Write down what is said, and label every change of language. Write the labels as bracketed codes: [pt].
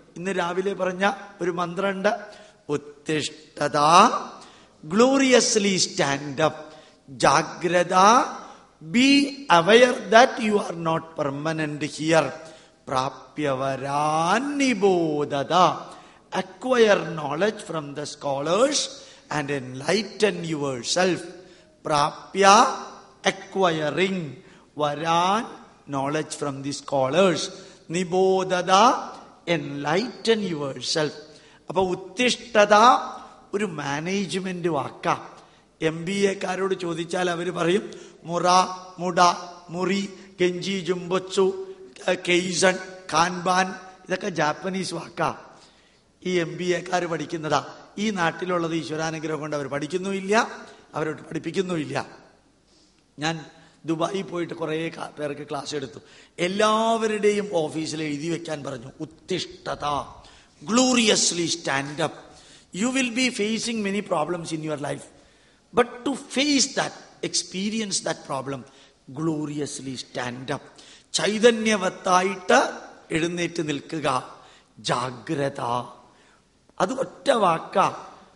[ml] ഇന്ന് രാവിലെ പറഞ്ഞ ഒരു മന്ത്രമുണ്ട്, [en] ഉത്തിഷ്ഠത, gloriously stand up, ജാഗ്രത, be aware that you are not permanent here, [sa] പ്രാപ്യവരാൻ നിബോധത, [en] acquire knowledge from the scholars and enlighten yourself. Prapya, acquiring, varan, knowledge from the scholars, nibodhada, enlighten yourself. [ml] അപ്പൊ ഉത്തിഷ്ഠത ഒരു management വാക്കാ. MBA-കാരോട് ചോദിച്ചാൽ അവർ പറയും മുറ, മുട, മുറി, ഗെഞ്ചി, ജുംബൊത്സു, കെയ്സൺ, കാൻബാൻ, ഇതൊക്കെ Japanese വാക്കാ. ഈ MBA-കാർ പഠിക്കുന്നതാ. ഈ നാട്ടിലുള്ളത് ഈശ്വരാനുഗ്രഹം കൊണ്ട് അവർ പഠിക്കുന്നുമില്ല, അവരോട് പഠിപ്പിക്കുന്നുമില്ല. ഞാൻ ദുബായി പോയിട്ട് കുറേ പേർക്ക് ക്ലാസ് എടുത്തു. എല്ലാവരുടെയും ഓഫീസിൽ എഴുതി വെക്കാൻ പറഞ്ഞു, ഉത്തിഷ്ഠത, [en] gloriously stand up. You will be facing many problems in your life, but to face that, experience that problem, gloriously stand up. [ml] ചൈതന്യവത്തായിട്ട് എഴുന്നേറ്റ് നിൽക്കുക. ജാഗ്രത, അത് ഒറ്റ വാക്കാ.